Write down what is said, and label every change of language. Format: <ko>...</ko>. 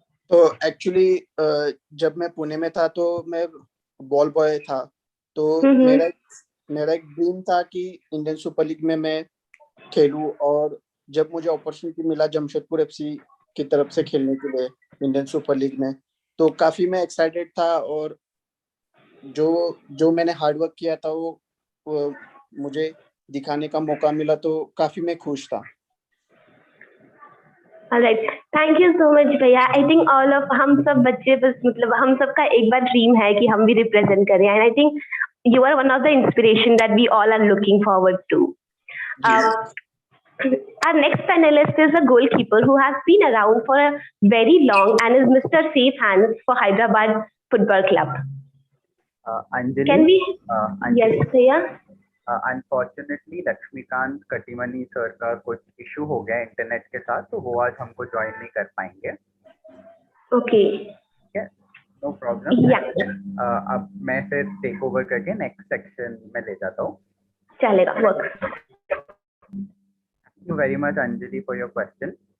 <hi>तो एक्चुअली जब मैं पुणे में था तो मैं बॉल बॉय था, तो मेरा मेरा एक ड्रीम था कि इंडियन सुपर लीग में मैं खेलूं, और जब मुझे अपॉर्चुनिटी मिला जमशेदपुर एफसी की तरफ से खेलने के लिए इंडियन सुपर लीग में, तो काफी मैं एक्साइटेड था, और जो जो मैंने हार्ड वर्क किया था वो मुझे दिखाने का मौका मिला, तो काफी मैं खुश था।</hi> <en>Alright, thank you so much भैया। I think all of</en> <hi>हम सब बच्चे बस मतलब हम सबका एक बार ड्रीम है कि हम भी रिप्रेजेंट करें,</hi> <en>And I think you are one of the inspiration that we all are looking forward to. Our next panelist is a goalkeeper who has been around for a very long and is Mr. Safe Hands for Hyderabad Football Club. Anjali, Can we? Anjali, Yes, भैया।</en> <hi>Unfortunately Laxmikant कटिमनी sir का कुछ issue हो गया internet के साथ, तो वो आज हमको ज्वाइन नहीं कर पाएंगे।</hi> <en>Okay, no problem. या</en> <hi>अब मैं फिर टेक ओवर करके नेक्स्ट सेक्शन में ले जाता हूँ। चलेगा, work.</hi> <en>Thank you very much, Anjali, for your question.</en>